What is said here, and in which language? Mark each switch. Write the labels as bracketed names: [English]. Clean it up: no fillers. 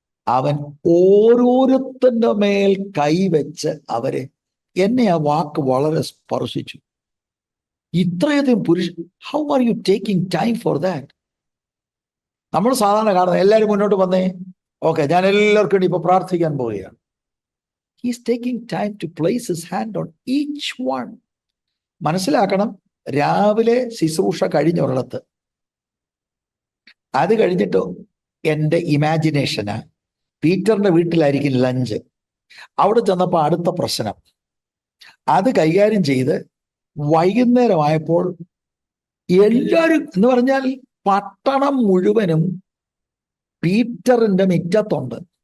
[Malayalam] അവൻ ഓരോരുത്തന്റെ മേൽ കൈവച്ച് അവരെ, എന്നെ ആ വാക്ക് വളരെ സ്പർശിച്ചു. ഇത്രയധികം [English] How are you taking time for that? [Malayalam] നമ്മൾ സാധാരണ കാണുന്നത് എല്ലാവരും മുന്നോട്ട് വന്നേ, ഓക്കെ ഞാൻ എല്ലാവർക്കും വേണ്ടി ഇപ്പൊ പ്രാർത്ഥിക്കാൻ പോവുകയാണ്. [English] He is taking time to place his hand on each one. [Malayalam] മനസ്സിലാക്കണം, രാവിലെ ശുശ്രൂഷ കഴിഞ്ഞൊരിടത്ത്, അത് കഴിഞ്ഞിട്ട് എൻ്റെ ഇമാജിനേഷന് പീറ്ററിന്റെ വീട്ടിലായിരിക്കും ലഞ്ച്. അവിടെ ചെന്നപ്പോൾ അടുത്ത പ്രശ്നം, അത് കൈകാര്യം ചെയ്ത് വൈകുന്നേരമായപ്പോൾ എല്ലാവരും എന്ന് പറഞ്ഞാൽ പട്ടണം മുഴുവനും പീറ്ററിന്റെ മിറ്റത്തുണ്ട്.